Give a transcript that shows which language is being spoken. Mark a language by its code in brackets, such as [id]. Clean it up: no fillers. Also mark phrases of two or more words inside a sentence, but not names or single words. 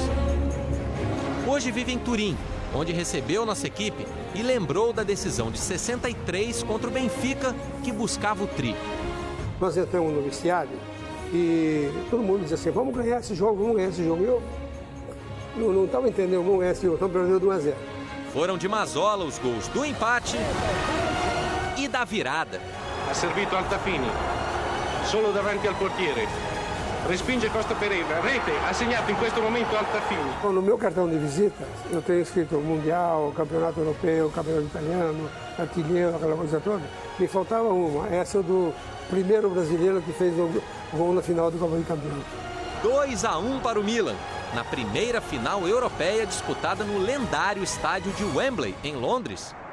[pt] Hoje vive em Turim, onde recebeu nossa equipe e lembrou da decisão de 63 contra o Benfica, que buscava o tri. Nós entramos no vestiário e todo mundo dizia assim, vamos ganhar esse jogo, vamos ganhar esse jogo. Eu não estava entendendo, vamos ganhar esse jogo, estamos perdendo 1-0. Foram de Mazzola os gols do empate e da virada. [it] Ha servito Altafini, solo davanti al portiere. Respinge Costa Pereira, rete, ha segnato in questo momento Altafini. [pt] No meu cartão de visita, eu tenho escrito Mundial, Campeonato Europeu, Campeonato Italiano, Artilheiro, aquela coisa toda. Me faltava uma, essa do primeiro brasileiro que fez o gol na final do Copa de Campeão. 2-1 para o Milan, na primeira final europeia disputada no lendário estádio de Wembley, em Londres.